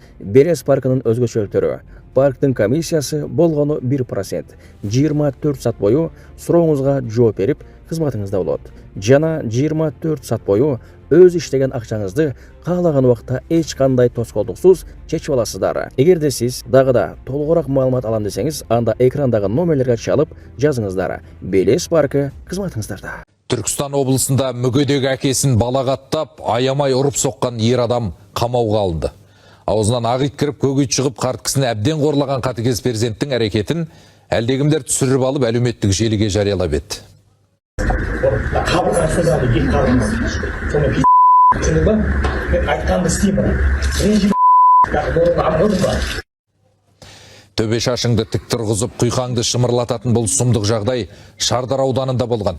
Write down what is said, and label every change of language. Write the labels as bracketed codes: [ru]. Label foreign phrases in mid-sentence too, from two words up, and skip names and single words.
[ky] Белес паркынын өзгөчөлүктөрү: парктын комиссиясы болгону 1%, 24 саат бою сурооңузга жооп берип, кызматыңызда болот. Жана 24 саат бою өз иштеген акчаңызды каалаган убакта эч кандай тоскоолдуксуз чечип аласыздар. Эгерде сиз дагы да толугураак маалымат алам десеңиз, анда экрандагы номерлерге чалып жазыңыздар. Белес паркы кызматыңыздарда. [kk] Түркістан облысында мүгедек әкесін балағаттап, аямай ұрып соққан ер адам қамауға алынды. Аузынан ағит кіріп, көгіт шығып, қарт кісіні әбден қорлаған қатыгез перзенттің әрекетін әлдегімдер түсіріп алып әлеуметтік желіге жариялап еді. Төбе шашыңды тік тұрғызып, құйқаңды шымырлататын бұл сұмдық жағдай Шардар ауданында болған.